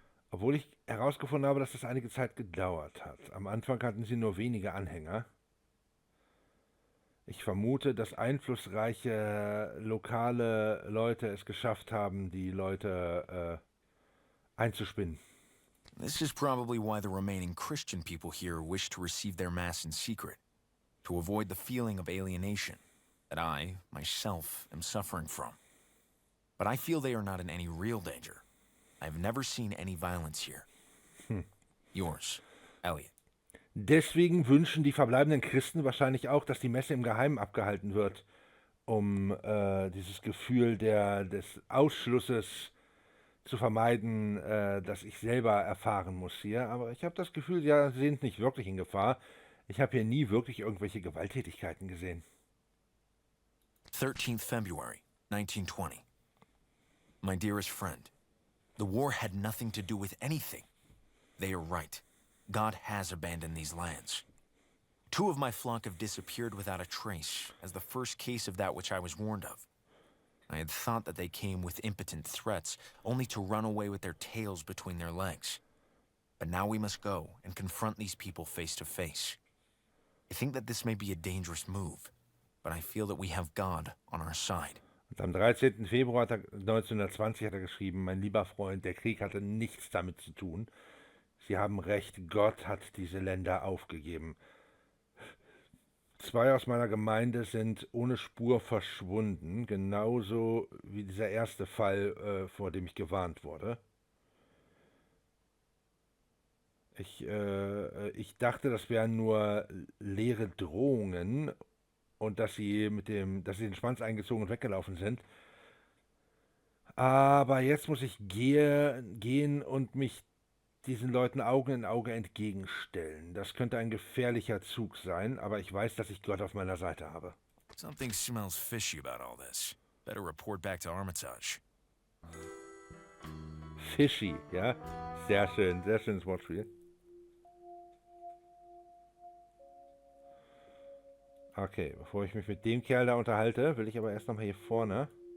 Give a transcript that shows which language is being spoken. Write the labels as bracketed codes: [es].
[de] Obwohl ich herausgefunden habe, dass das einige Zeit gedauert hat. Am Anfang hatten sie nur wenige Anhänger. Ich vermute, dass einflussreiche lokale Leute es geschafft haben, die Leute einzuspinnen. [en] This is probably why the remaining Christian people here wish to receive their Mass in secret, to avoid the feeling of alienation that I, myself, am suffering from. But I feel they are not in any real danger. I've never seen any violence here. Yours, Elliot. [de] Deswegen wünschen die verbleibenden Christen wahrscheinlich auch, dass die Messe im Geheimen abgehalten wird, um dieses Gefühl des Ausschlusses zu vermeiden, das ich selber erfahren muss hier. Aber ich habe das Gefühl, sie sind nicht wirklich in Gefahr. Ich habe hier nie wirklich irgendwelche Gewalttätigkeiten gesehen. [en] 13th February, 1920. My dearest friend, the war had nothing to do with anything. They are right. God has abandoned these lands. 2 of my flock have disappeared without a trace, as the first case of that which I was warned of. I had thought that they came with impotent threats, only to run away with their tails between their legs. But now we must go and confront these people face to face. I think that this may be a dangerous move, but I feel that we have God on our side. [de] Und am 13. Februar 1920 hat er geschrieben, mein lieber Freund, der Krieg hatte nichts damit zu tun. Sie haben recht, Gott hat diese Länder aufgegeben. 2 aus meiner Gemeinde sind ohne Spur verschwunden, genauso wie dieser erste Fall, vor dem ich gewarnt wurde. Ich dachte, das wären nur leere Drohungen und dass sie den Schwanz eingezogen und weggelaufen sind. Aber jetzt muss ich gehen und mich diesen Leuten Auge in Auge entgegenstellen. Das könnte ein gefährlicher Zug sein, aber ich weiß, dass ich Gott auf meiner Seite habe. [en] Something smells fishy about all this. Better report back to Armitage. [de] Fishy, ja? Sehr schönes Wortspiel. Okay, bevor ich mich mit dem Kerl da unterhalte, will ich aber erst nochmal hier vorne.